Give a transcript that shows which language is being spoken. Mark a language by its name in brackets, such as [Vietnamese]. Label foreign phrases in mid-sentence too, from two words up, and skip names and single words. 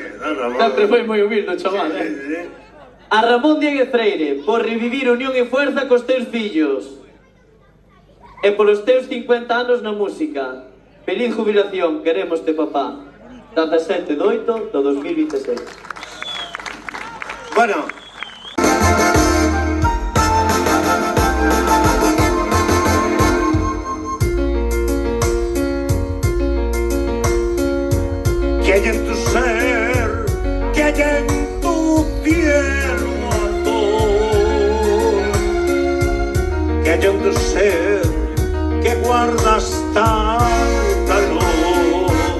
[Galician] Don Ramón. Sempre foi moi humilde o chaval, A Ramón Dieguez Freire, por revivir unión e fuerza cos teus fillos. E polos teus 50 anos na música. [Spanish] Feliz jubilación, [Galician] querémoste, papá. 17 de 8 do 2026. [Spanish] Bueno. Que hay en tu ser, que hay en tu cielo azul, que hay en tu ser, que guardas tanta luz,